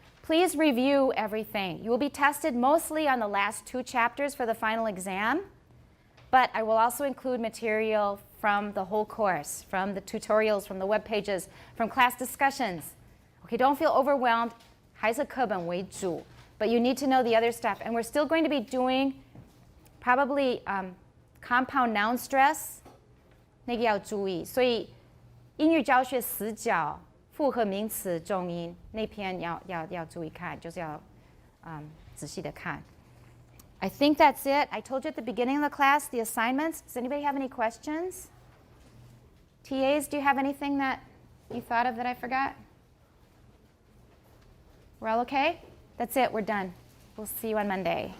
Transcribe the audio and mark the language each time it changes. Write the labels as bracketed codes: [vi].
[en] Please review everything. You will be tested mostly on the last 2 chapters for the final exam, but I will also include material from the whole course, from the tutorials, from the web pages, from class discussions. Okay, don't feel overwhelmed. [zh] 还是课本为主, [en] but you need to know the other stuff. And we're still going to be doing probably compound noun stress. [zh] 那个要注意，所以英语教学死角复合名词重音那篇要注意看，就是要仔细的看。 [en] I think that's it. I told you at the beginning of the class the assignments. Does anybody have any questions? TAs, do you have anything that you thought of that I forgot? We're all okay? That's it. We're done. We'll see you on Monday.